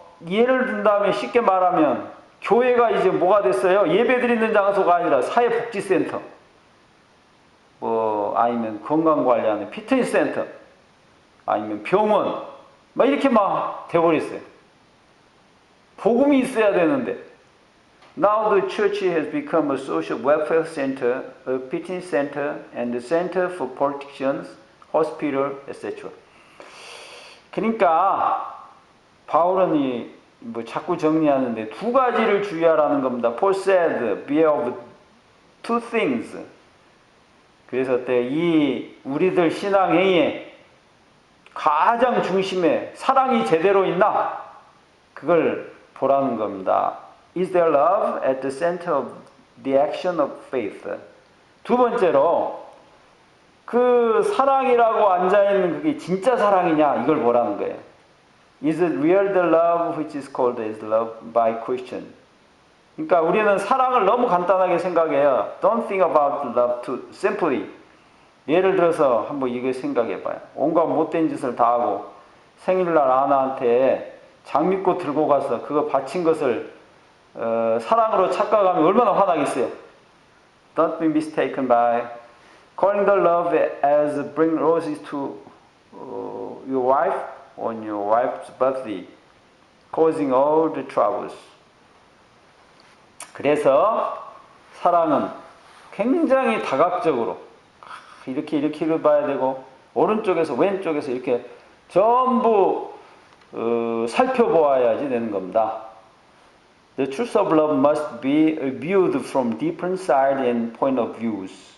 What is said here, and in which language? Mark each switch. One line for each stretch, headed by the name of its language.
Korean: 예를 든다면 쉽게 말하면 교회가 이제 뭐가 됐어요? 예배드리는 장소가 아니라 사회복지센터, 아니면 건강관리하는 피트니스 센터, 아니면 병원, 막 이렇게 막 돼버렸어요. 복음이 있어야 되는데.
English: Now the church has become a social welfare center, a fitness center, and a center for politicians, hospital, etc.
Korean: 그러니까 바울은 자꾸 정리하는데 두 가지를 주의하라는 겁니다.
English: Paul said, beware of two things.
Korean: 그래서 이 우리들 신앙행위에 가장 중심에 사랑이 제대로 있나? 그걸 보라는 겁니다.
English: Is there love at the center of the action of faith?
Korean: 두 번째로 그 사랑이라고 앉아있는 그게 진짜 사랑이냐 이걸 보라는 거예요.
English: Is it real the love which is called as love by Christian?
Korean: 그러니까 우리는 사랑을 너무 간단하게 생각해요.
English: Don't think about love too simply.
Korean: 예를 들어서 한번 이거 생각해봐요. 온갖 못된 짓을 다 하고 생일날 아나한테 장미꽃 들고 가서 그거 바친 것을 사랑으로 착각하면 얼마나 화나겠어요.
English: Don't be mistaken by calling the love as bring roses to your wife on your wife's birthday, causing all the troubles.
Korean: 그래서 사랑은 굉장히 다각적으로 이렇게 봐야 되고 오른쪽에서 왼쪽에서 이렇게 전부 살펴보아야지 되는 겁니다.
English: The truth of love must be viewed from different sides and point of views.